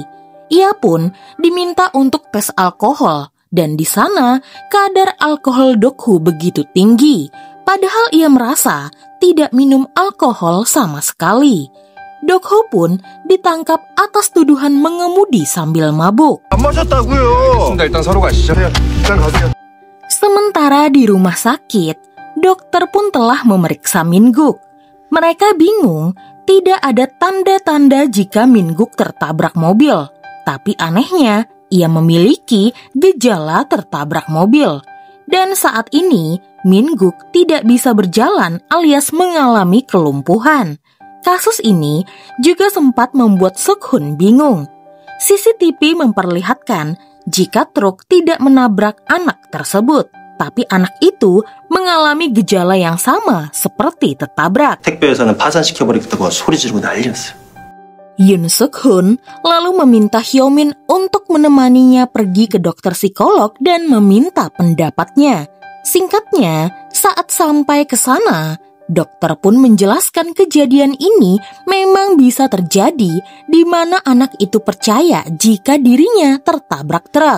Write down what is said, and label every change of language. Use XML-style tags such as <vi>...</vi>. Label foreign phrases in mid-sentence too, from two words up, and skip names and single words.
<id>Ia pun diminta untuk tes alkohol dan di sana kadar alkohol Dok-Hoo begitu tinggi. Padahal ia merasa tidak minum alkohol sama sekali. Dok-Hoo pun ditangkap atas tuduhan mengemudi sambil mabuk.</id> <ko>안 마셨다고요. 일단 서로 가시죠. 일단 가세요.</ko> <id>Sementara di rumah sakit, dokter pun telah memeriksa Min-guk. Mereka bingung, tidak ada tanda-tanda jika Min-guk tertabrak mobil. Tapi anehnya, ia memiliki gejala tertabrak mobil. Dan saat ini, Min-guk tidak bisa berjalan alias mengalami kelumpuhan. Kasus ini juga sempat membuat Suk-hun bingung. CCTV memperlihatkan jika truk tidak menabrak anak tersebut, tapi anak itu mengalami gejala yang sama seperti tertabrak.</id> <ko>택배회사는 파산시켜버리겠다고 소리 지르고 난리였어요.</ko> <id>Yoon Suk-hun lalu meminta Hyo-min untuk menemaninya pergi ke dokter psikolog dan meminta pendapatnya. Singkatnya, saat sampai ke sana, dokter pun menjelaskan kejadian ini memang bisa terjadi di mana anak itu percaya jika dirinya tertabrak truk.</id>